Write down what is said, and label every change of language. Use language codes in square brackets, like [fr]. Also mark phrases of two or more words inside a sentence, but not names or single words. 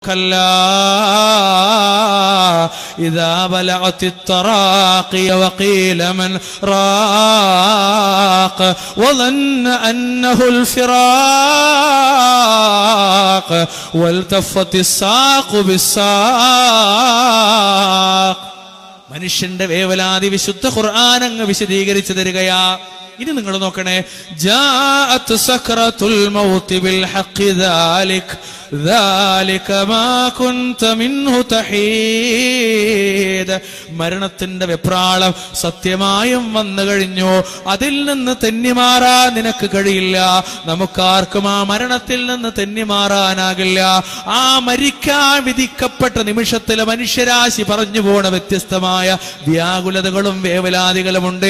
[ar] كلا إذا بلغت التراقي وقيل من راق وظن أنه الفراق والتفت الساق بالساق. [ml] മനുഷ്യന്റെ വേവലാതി വിശുദ്ധ ഖുർആൻ അങ്ങ് വിശദീകരിച്ചു തരികയാ. ഇനി നിങ്ങൾ നോക്കണേ, [ar] جاءت سكرة الموت بالحق ذلك ما كنت منه تحيد. [ml] മരണത്തിന്റെ വെപ്രാളം സത്യമായും വന്നു കഴിഞ്ഞു. അതിൽ നിന്ന് തെന്നിമാറാൻ നിനക്ക് കഴിയില്ല. നമുക്കാർക്കും ആ മരണത്തിൽ നിന്ന് തെന്നിമാറാനാകില്ല. ആ മരിക്കാൻ വിധിക്കപ്പെട്ട നിമിഷത്തിലെ മനുഷ്യരാശി പറഞ്ഞു പോണ വ്യത്യസ്തമായ വ്യാകുലതകളും വേവലാതികളുമുണ്ട്.